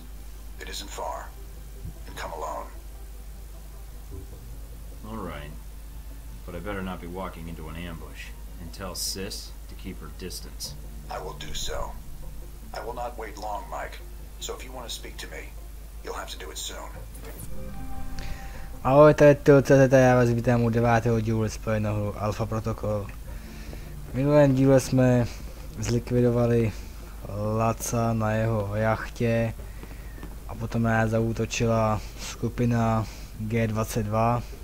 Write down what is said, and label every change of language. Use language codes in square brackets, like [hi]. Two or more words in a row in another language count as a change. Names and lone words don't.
[en] It isn't far. And come alone. Alright. But I better not be walking into an ambush. And tell Sis to keep her distance. I will do so. I will not wait long, Mike. So if you want to speak to me, you'll have to do it soon. [cs] Ahoj, tady to já vás vítám u 9. dílu spojeného Alfa Protokol. V minulém díle jsme zlikvidovali Laza na jeho jachtě a potom na nás zaútočila skupina G22.